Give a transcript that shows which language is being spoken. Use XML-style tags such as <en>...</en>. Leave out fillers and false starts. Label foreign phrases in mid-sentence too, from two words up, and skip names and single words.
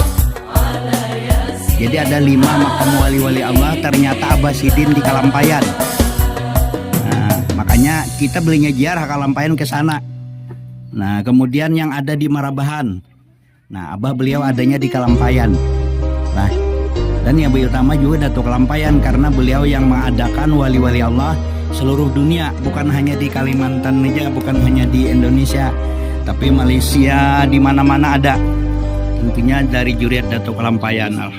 <id>Jadi ada 5 makam wali-wali Allah, ternyata Abah Sidin di Kelampayan. Nah, makanya kita belinya ziarah Kelampayan ke sana. Nah, kemudian yang ada di Marabahan. Nah, abah beliau adanya di Kelampayan. Nah, dan yang utama juga Dato' Kelampayan karena beliau yang mengadakan wali-wali Allah seluruh dunia, bukan hanya di Kalimantan saja, bukan hanya di Indonesia, tapi Malaysia, di mana-mana ada. Tentunya dari Juriat Dato' Kelampayan.</id>